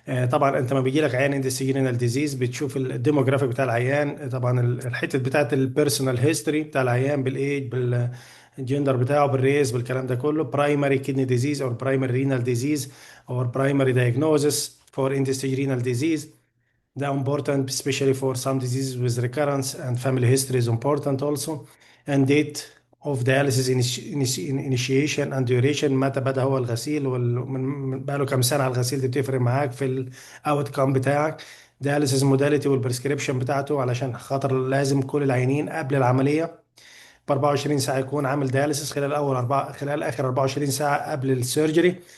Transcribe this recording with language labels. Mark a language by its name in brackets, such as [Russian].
[Arabic] طبعا انت ما بيجي لك عيان اندستيجينال ديزيز بتشوف الديموغرافيك بتاع العيان، طبعا الحته بتاعت البيرسونال هيستوري بتاع العيان بالايج بالجندر بتاعه بالريس بالكلام ده كله، برايمري كidney ديزيز او برايمري رينال ديزيز او برايمري diagnosis فور end-stage ديزيز. [English] ده important especially for some diseases with recurrence, and family history is important also. And date of dialysis initiation and duration، [Arabic] متى بدأ هو الغسيل بقاله كام سنة على الغسيل، دي بتفرق معاك في الاوت كام بتاعك. [English] dialysis modality [Arabic] والبريسكريبشن بتاعته، علشان خاطر لازم كل العيانين قبل العملية ب 24 ساعة يكون عامل دياليسيس خلال آخر 24 ساعة قبل السيرجري.